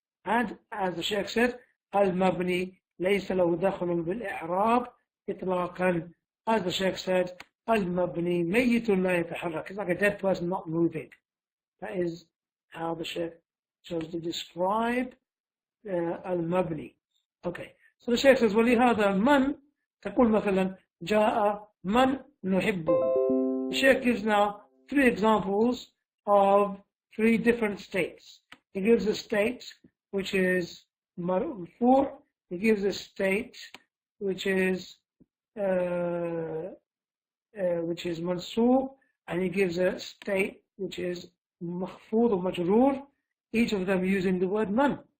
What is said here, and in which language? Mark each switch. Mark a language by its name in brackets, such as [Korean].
[English] And as the Shaykh said, al-mabni [Arabic] ليس له دخل بالإعراب إطلاقا. [English] As the Shaykh said, [Arabic] al-mabni mayyitun la yataharrak. [English] It's like a dead person not moving. That is how the Shaykh chose to describe al-mabni. Okay. So the Shaykh says, [Arabic] وَلِهَذَا مَنْ تقول مثلا جاء مَنْ نُحِبُّهُ. [English] The Shaykh gives now 3 examples of 3 different states. He gives a state which is marfu', he gives a state which is mansu', and he gives a state which is makhfud or majrur, each of them using the word man.